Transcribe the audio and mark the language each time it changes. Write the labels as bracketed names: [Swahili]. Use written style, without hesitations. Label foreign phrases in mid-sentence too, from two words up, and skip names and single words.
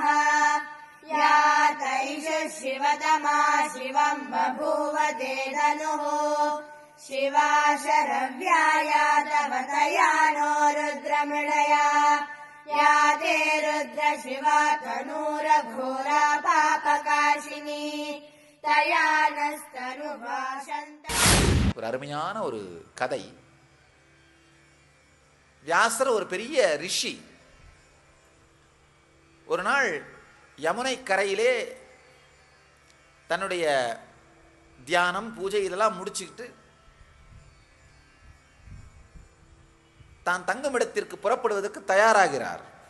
[Sanskrit] या तैषु शिवतमा शिवं बभूव ते धनुः शिवा शरव्याया तव तया नो रुद्रमृडया। या ते रुद्र शिवा तनूरघोरा पापकाशिनी तया नस्तनुभाषन्त। [Tamil] ஒரு அருமையான ஒரு கதை. வியாசர் ஒரு பெரிய ரிஷி. ஒரு நாள் யமுனை கரையிலே தன்னுடைய தியானம் பூஜை இதெல்லாம் முடிச்சுக்கிட்டு தான் தங்கும் இடத்திற்கு புறப்படுவதற்கு தயாராகிறார்.